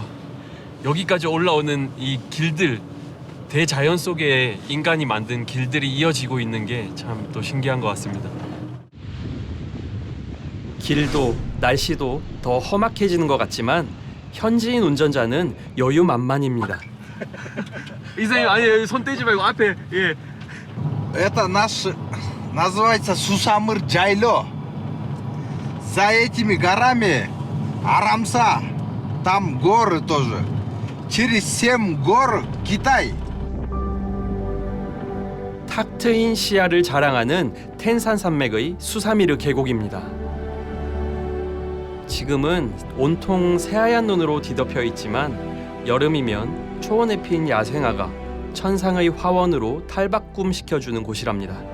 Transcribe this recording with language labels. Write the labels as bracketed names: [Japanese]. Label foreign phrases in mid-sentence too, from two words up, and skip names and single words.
[Korean] 여기까지 올라오는 이 길들, 대자연 속에 인간이 만든 길들이 이어지고 있는 게 참 또 신기한 것 같습니다. 길도 날씨도 더 험악해지는 것 같지만 현지인 운전자는 여유만만입니다. 이사님 아니 손 떼지 말고 앞에 예. [Russian] Это наш называется Сусамыр Джайло. За этими горами Арамса, там горы тоже. Через 7 гор Китай. [Korean] 탁 트인 시야를 자랑하는 텐산 산맥의 수사미르 계곡입니다. 지금은 온통 새하얀 눈으로 뒤덮여 있지만 여름이면 초원에 핀 야생화가 천상의 화원으로 탈바꿈 시켜주는 곳이랍니다.